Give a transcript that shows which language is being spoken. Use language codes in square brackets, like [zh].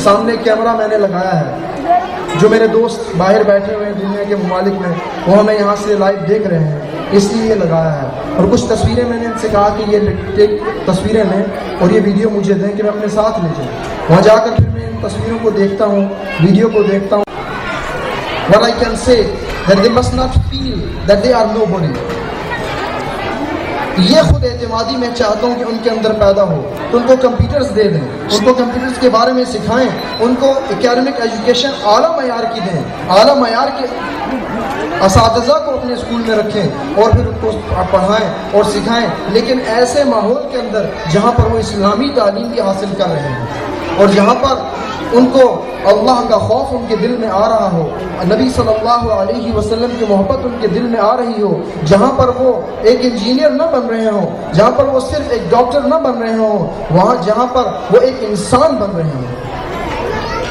[ur] سامنے کیمرہ میں نے لگایا ہے, جو میرے دوست باہر بیٹھے ہوئے ہیں دنیا کے ممالک میں, وہ ہمیں یہاں سے لائیو دیکھ رہے ہیں, اس لیے یہ لگایا ہے. اور کچھ تصویریں میں نے ان سے کہا کہ یہ تصویریں لیں اور یہ ویڈیو مجھے دیں کہ میں اپنے ساتھ لے جاؤں. وہاں جا کر پھر میں ان تصویروں کو دیکھتا ہوں, ویڈیو کو دیکھتا ہوں. [en] What I can say that they must not feel that they are nobody. [ur] یہ خود اعتمادی میں چاہتا ہوں کہ ان کے اندر پیدا ہو, تو ان کو کمپیوٹرز دے دیں, ان کو کمپیوٹرز کے بارے میں سکھائیں, ان کو اکیڈمک ایجوکیشن اعلیٰ معیار کی دیں, اعلیٰ معیار کے اساتذہ کو اپنے اسکول میں رکھیں اور پھر ان کو پڑھائیں اور سکھائیں, لیکن ایسے ماحول کے اندر جہاں پر وہ اسلامی تعلیم بھی حاصل کر رہے ہیں اور جہاں پر ان کو اللہ کا خوف ان کے دل میں آ رہا ہو, نبی صلی اللہ علیہ وسلم کی محبت ان کے دل میں آ رہی ہو, جہاں پر وہ ایک انجینئر نہ بن رہے ہوں, جہاں پر وہ صرف ایک ڈاکٹر نہ بن رہے ہوں, وہاں جہاں پر وہ ایک انسان بن رہے ہوں.